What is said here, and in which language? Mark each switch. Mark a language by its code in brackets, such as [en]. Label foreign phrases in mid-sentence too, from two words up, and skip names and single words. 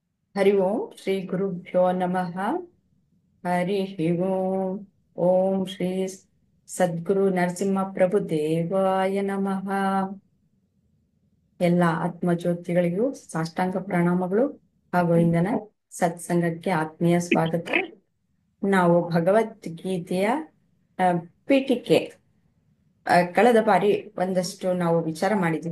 [sa] ಹರಿ ಓಂ ಶ್ರೀ ಗುರುಭ್ಯೋ ನಮಃ. ಹರಿ ಓಂ. ಓಂ ಶ್ರೀ ಸದ್ಗುರು ನರಸಿಂಹ ಪ್ರಭು ದೇವಾಯ ನಮಃ. [kn] ಎಲ್ಲ ಆತ್ಮಜ್ಯೋತಿಗಳಿಗೂ ಸಾಷ್ಟಾಂಗ ಪ್ರಣಾಮಗಳು ಹಾಗೂ ಇಂದನ ಸತ್ಸಂಗಕ್ಕೆ ಆತ್ಮೀಯ ಸ್ವಾಗತ. ನಾವು ಭಗವದ್ಗೀತೆಯ ಪೀಠಿಕೆ ಕಳೆದ ಬಾರಿ ಒಂದಷ್ಟು ನಾವು ವಿಚಾರ ಮಾಡಿದ್ವಿ.